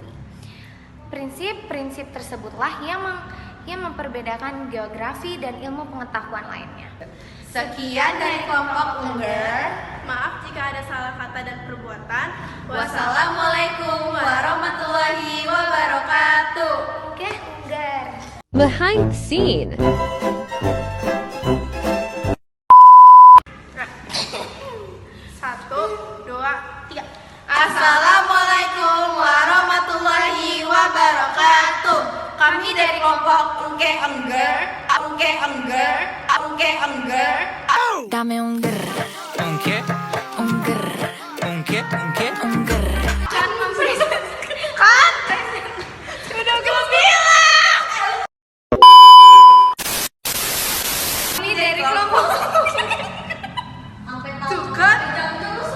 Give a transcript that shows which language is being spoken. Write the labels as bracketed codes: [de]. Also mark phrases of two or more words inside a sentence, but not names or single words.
[id] Prinsip-prinsip tersebutlah yang memperbedakan geografi dan ilmu pengetahuan lainnya. Sekian dari kelompok Ungger. Maaf jika ada salah kata dan perbuatan. [ar] والسلام عليكم ورحمة الله وبركاته. [id] Oke, Ungger. [en] Behind the scene. [id] Satu, dua, tiga. [ar] السلام عليكم ورحمة الله وبركاته. [id] Kami dari kelompok Ungger. Dame un grr. Ungke, Un grr. ungke, ungke. Un grr. Kan sudah gue bilang. Kami dari kelompok Tuh kan?